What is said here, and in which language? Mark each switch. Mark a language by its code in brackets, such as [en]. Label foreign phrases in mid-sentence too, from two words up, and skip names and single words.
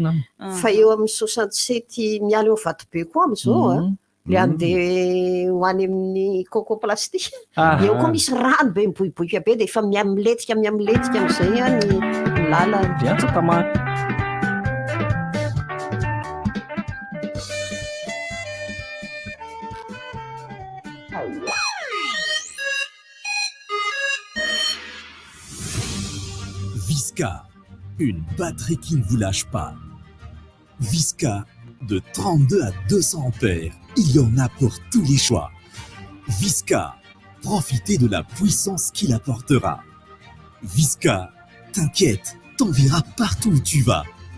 [mg] fa eo amin'ny 67 miala eo vato be koa amin'izao le andeha ho any amin'ny coco plastique eo koa misy rano be miboiboika be dia efa miamiletika amin'izay ny lala [fr] Visca, une batterie qui ne vous lâche pas. Visca, de 32 à 200 ampères, il y en a pour tous les choix. Visca, profitez de la puissance qu'il apportera. Visca, t'inquiète, t'enverra partout où tu vas.